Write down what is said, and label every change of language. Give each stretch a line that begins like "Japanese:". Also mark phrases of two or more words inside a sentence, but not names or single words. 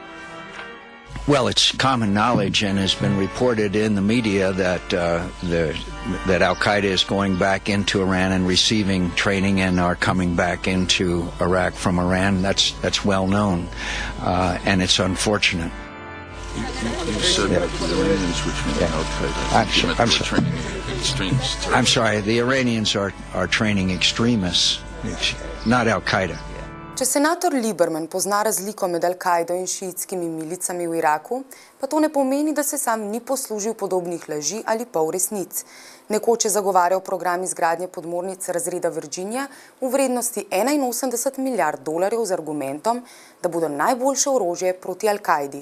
English: Well, it's common knowledge and has been reported in the media that Al-Qaeda is going back into Iran and receiving training and are coming back into Iraq from Iran. That's well known, and it's unfortunate. You said that the Iranians were training Al-Qaeda. I'm sorry, the Iranians are training extremists, not Al-Qaeda.
Slovenian: Če senator Lieberman pozna razliko med Al-Kaido in šiitskimi milicami v Iraku, pa to ne pomeni, da se sam ni poslužil podobnih laži ali polresnic. Nekoč je zagovarjal program izgradnje podmornic razreda Virginia v vrednosti $81 milijard z argumentom, da bodo najboljše orožje proti Al-Kaidi.